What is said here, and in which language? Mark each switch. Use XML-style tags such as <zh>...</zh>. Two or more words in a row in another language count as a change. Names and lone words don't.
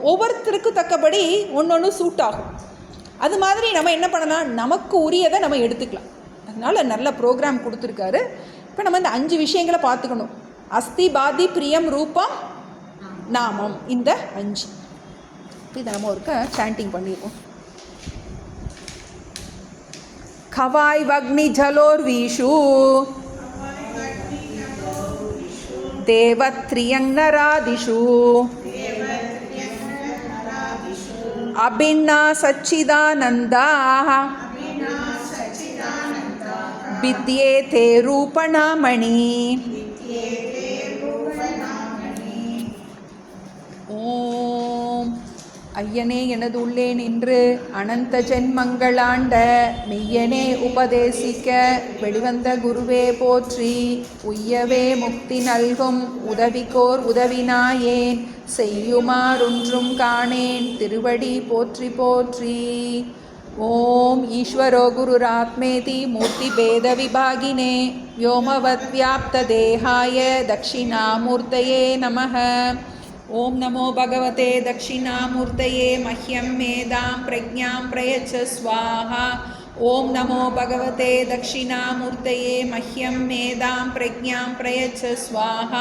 <ta>ஒவ்வொருத்தருக்கு தக்கபடி ஒன்று சூட் ஆகும். அது மாதிரி நம்ம என்ன பண்ணலாம், நமக்கு உரியதை நம்ம எடுத்துக்கலாம். அதனால் நல்ல ப்ரோக்ராம் கொடுத்துருக்காரு. இப்போ நம்ம இந்த 5 விஷயங்களை பார்த்துக்கணும்.</ta> <sa>अस्ति, भाति, प्रियम्, रूपम्, नामम्.</sa> <ta>இந்த 5 இதை நம்ம ஒருக்க சாண்டிங் பண்ணிடுவோம்.</ta> <sa>खवाय वग्नि जलोर्वीषु देवत्रियंगनरादिषु अभिन्ना सच्चिदानंदा विद्येते रूपणामणि.</sa> <ta>ஓம் ஐயனே எனது உள்ளே நின்று அனந்த ஜென்மங்களாண்ட மெய்யனே உபதேசிக்க வெளிவந்த குருவே போற்றி. உய்யவே முக்தி நல்கும் உதவிக்கோர் உதவினாயேன் செய்யுமாறொன்றும் காணேன் திருவடி போற்றி போற்றி.</ta> <sa>ओम् ईश्वरो गुरुरात्मेति मूर्ति भेद विभागिने व्योमवत् व्याप्त देहाय दक्षिणामूर्तये नमः. ओम नमो भगवते दक्षिणामूर्तये मह्यं मेधां प्रज्ञां प्रयच्छ स्वाहा. ओम नमो भगवते दक्षिणामूर्तये मह्यं मेधां प्रज्ञां प्रयच्छ स्वाहा.</sa>